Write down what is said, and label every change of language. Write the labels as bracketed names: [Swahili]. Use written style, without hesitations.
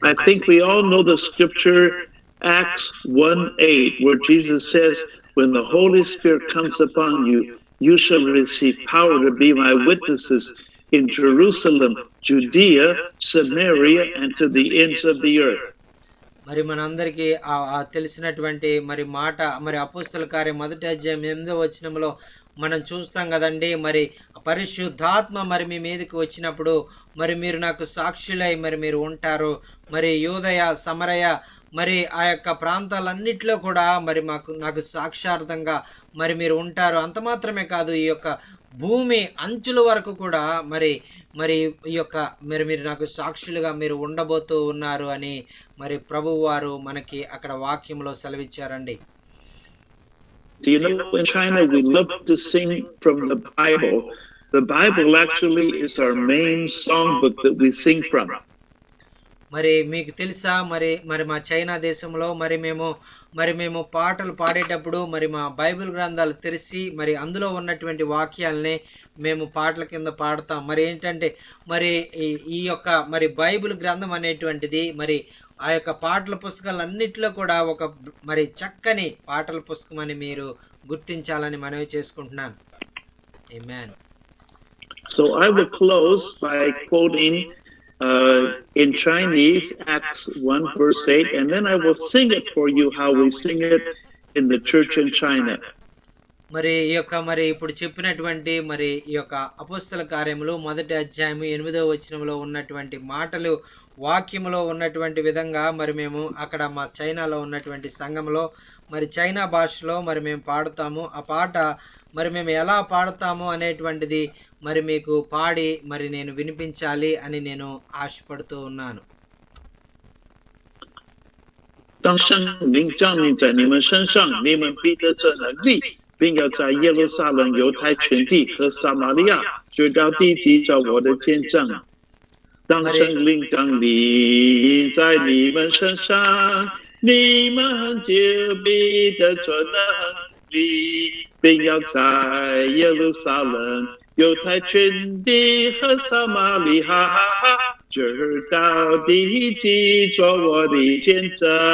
[English] I think we all know the scripture, Acts 1:8, where Jesus says, when the Holy Spirit comes upon you, you shall receive power to be my witnesses in Jerusalem, Judea, Samaria, and to the ends of the earth. [Telugu] మరి మనందరికీ తెలిసినటువంటి మరి మాట, మరి అపోస్తల కార్యం 1:8 మనం చూస్తాం కదండి. మరి పరిశుద్ధాత్మ మరి మీ మీదకి వచ్చినప్పుడు మరి మీరు నాకు సాక్షులై మరి మీరు ఉంటారు. మరి యూదయ, సమరయ, మరి ఆ యొక్క ప్రాంతాలన్నిట్లో కూడా మరి నాకు సాక్షార్థంగా మరి మీరు ఉంటారు. అంత మాత్రమే కాదు, ఈ యొక్క భూమి అంచుల వరకు కూడా మరి మరి ఈ యొక్క మీరు నాకు సాక్షులుగా మీరు ఉండబోతూ ఉన్నారు అని మరి ప్రభువు వారు మనకి అక్కడ వాక్యంలో సెలవిచ్చారండి. [English] You know, in China, we love to sing from the Bible. The Bible actually is our main songbook that we sing from. [Telugu] మరి మీకు తెలుసా, మరి మరి మా చైనా దేశంలో మేము పాటలు పాడేటప్పుడు మరి మా బైబిల్ గ్రంథాలు తెరిచి మరి అందులో ఉన్నటువంటి వాక్యాలని మేము పాటల కింద పాడతాం. మరి ఏంటంటే మరి ఈ యొక్క మరి బైబిల్ గ్రంథం అనేటువంటిది మరి ఆ యొక్క పాటల పుస్తకాలన్నిటిలో కూడా ఒక మరి చక్కని పాటల పుస్తకం అని మీరు గుర్తించాలని మనవి చేసుకుంటున్నాను. ఆమేన్. [English] So I will close by quoting in Chinese, Acts 1:8, and then I will sing it for you how we sing it in the church in China. [Telugu] మరి ఈ యొక్క మరి ఇప్పుడు చెప్పినటువంటి మరి ఈ యొక్క అపోస్తల కార్యములు 1:8 ఉన్నటువంటి మాటలు వాక్యములో ఉన్నటువంటి విధంగా మరి మేము అక్కడ మా చైనాలో ఉన్నటువంటి సంఘంలో మరి చైనా భాషలో మరి మేము పాడుతాము. ఆ పాట మరి మేము ఎలా పాడుతాము అనేటువంటిది మరి మీకు పాడి మరి నేను వినిపించాలి అని నేను ఆశపడుతూ ఉన్నాను. [Chinese] 当圣灵降临在你们身上，你们必得这能力，并要在耶路撒冷、犹太全地和撒玛利亚，直到地极，做我的见证。当圣灵降临在你们身上，你们就必得这能力，并要在耶路撒冷、犹太全地和撒玛利亚，直到地极，做我的见证。